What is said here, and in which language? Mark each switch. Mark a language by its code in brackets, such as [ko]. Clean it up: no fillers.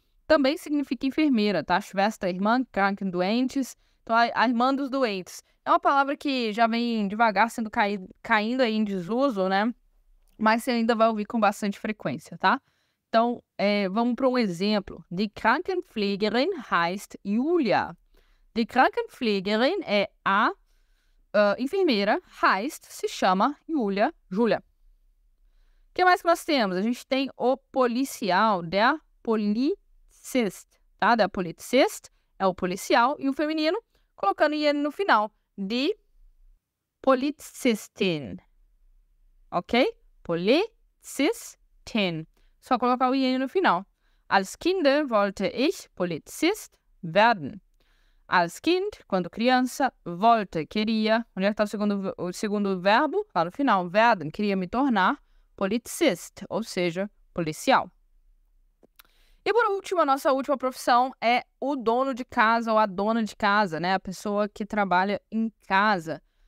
[pt] Também significa enfermeira, tá? Schwester, irmã, Kranken, doentes. Então, a irmã dos doentes. É uma palavra que já vem devagar sendo caindo aí em desuso, né? Mas você ainda vai ouvir com bastante frequência, tá? Então, vamos para um exemplo. [de] Die Krankenpflegerin heißt Julia. Die Krankenpflegerin [pt] é a enfermeira, [de] heißt, [pt] se chama Julia. O que mais que nós temos? A gente tem o policial, der Polizist, tá? [de] Der Polizist [pt] é o policial e o feminino, colocando IN no final, [de] die Polizistin. [pt] Ok? Polizistin. Só colocar o IN no final. [de] Als Kind wollte ich Polizist werden. Als Kind, [pt] quando criança, [de] wollte, [pt] queria. Onde é que está o segundo verbo? Lá no final. Werden, queria me tornar Polizist, ou seja, policial. E por último, a nossa última profissão é o dono de casa ou a dona de casa, né? A pessoa que trabalha em casa.